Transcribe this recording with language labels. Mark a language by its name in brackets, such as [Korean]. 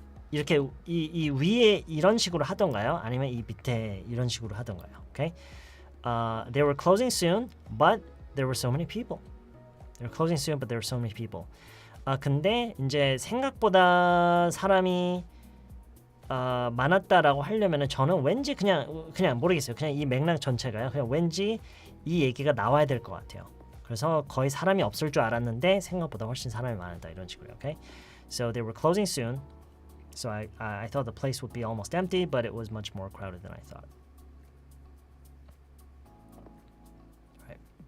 [Korean] 이렇게 이 위에 이런 식으로 하던가요? 아니면 이 밑에 이런 식으로 하던가요? [English] Okay. They were closing soon, but there were so many people. They were closing soon, but there were so many people. [Korean] 근데 이제 생각보다 사람이 많았다라고 하려면은 저는 왠지 그냥 모르겠어요. 그냥 이 맥락 전체가요. 그냥 왠지 이 얘기가 나와야 될 것 같아요. 그래서 거의 사람이 없을 줄 알았는데 생각보다 훨씬 사람이 많았다 이런 식으로. [English] Okay, so they were closing soon. So I thought the place would be almost empty, but it was much more crowded than I thought. Right.